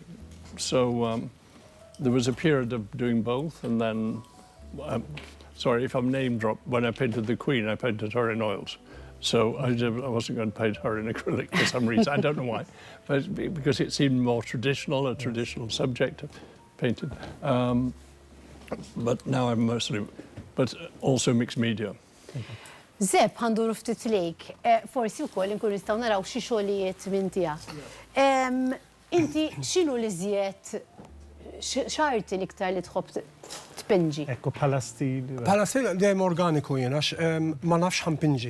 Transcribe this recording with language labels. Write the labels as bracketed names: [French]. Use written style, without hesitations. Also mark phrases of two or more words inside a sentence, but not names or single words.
[English] So there was a period of doing both, and then, sorry if I'm name dropped, when I painted the Queen, I painted her in oils. So I wasn't going to paint her in acrylic for some reason. I don't know why, but because it seemed more traditional, a traditional subject painted. But now I'm mostly, but also mixed media. [Maltese] Zepp, għandu ftit lejk, forsi wkoll inkun nistgħu naraw xi xogħlijiet minn tiegħek. Inti x'inhu li żjed x'arti l-iktar li tħobb tpinġi? Ekku bħala stil. Bħala stil dejjem organiku jien għax ma nafx ħampinġi.